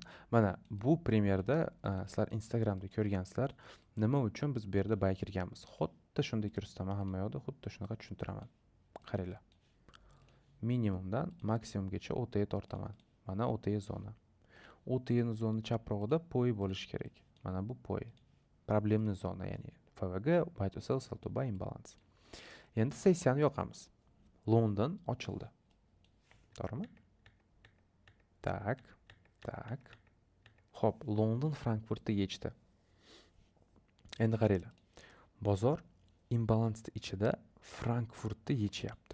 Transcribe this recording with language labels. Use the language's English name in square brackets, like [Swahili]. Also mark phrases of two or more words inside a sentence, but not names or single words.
[Uzbek] Mana bu premyerda sizlar Instagramda ko'rgansizlar, nima uchun biz bu yerda buy kirganmiz. Xuddi shunday ko'rsataman hamma yoqda, xuddi shunaqa tushuntiraman. Qaranglar. Minimumdan maksimumgacha OTE tortaman. Mana OTE zona. OTE zona chaprog'ida poi bo'lishi kerak. Mana bu poi. Problemli zona, ya'ni FVG, [English] buy to sell, sell to buy, imbalance. [Uzbek] Endi sessiyani yoqamiz. London ochildi. To'g'rimi? Tak. Xo'p, London Frankfurtda yechdi. Endi qaranglar. Bozor imbalansning ichida Frankfurtda yechyapti.